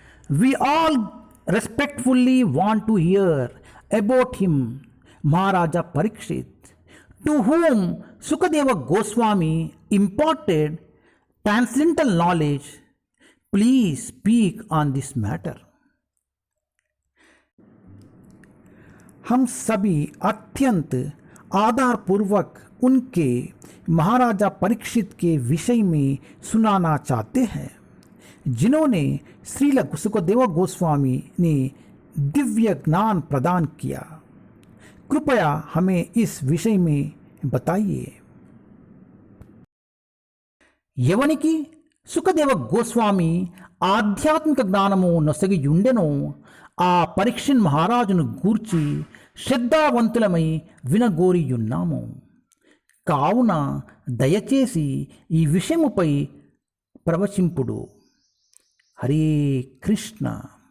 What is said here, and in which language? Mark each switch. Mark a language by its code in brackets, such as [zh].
[en] We all respectfully want to hear about him, Maharaja Parikshit, to whom Sukadeva Goswami imparted transcendental knowledge. Please speak on this matter. [hi] हम सभी अत्यंत आदरपूर्वक उनके महाराजा परीक्षित के विषय में सुनाना चाहते हैं, जिन्होंने श्रील सुखदेव गोस्वामी ने दिव्य ज्ञान प्रदान किया। कृपया हमें इस विषय में बताइए। [te] ఎవనికి సుఖదేవ గోస్వామి ఆధ్యాత్మిక జ్ఞానము నొసగియుండెనో ఆ పరీక్షిత్ మహారాజును గూర్చి శ్రద్ధావంతులమై వినగోరియున్నాము. కావున దయచేసి ఈ విషయముపై ప్రవచింపుడు. హరే కృష్ణ.